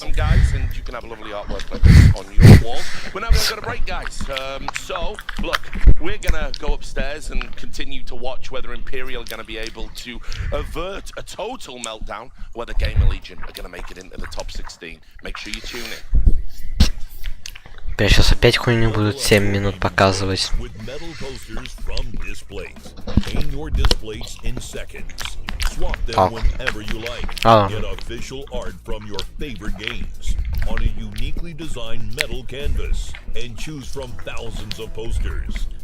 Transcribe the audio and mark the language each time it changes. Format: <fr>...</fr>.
<en>them, guys, and you can have a lovely artwork like this on your wall. We're now going to go to break, guys. So look, we're going to go upstairs and continue to watch whether Imperial are going to be able to avert a total meltdown, whether Gamer Legion are going to make it into the top 16. Make sure you tune in.</en> <ru>Бля, сейчас опять хуйню будут 7 минут показывать.</ru> <en>With metal posters from Displays. Paint your displays in seconds. Swap them Oh. whenever you like. Oh. Get official art from your favorite games on a uniquely designed metal canvas and choose from thousands of posters.</en>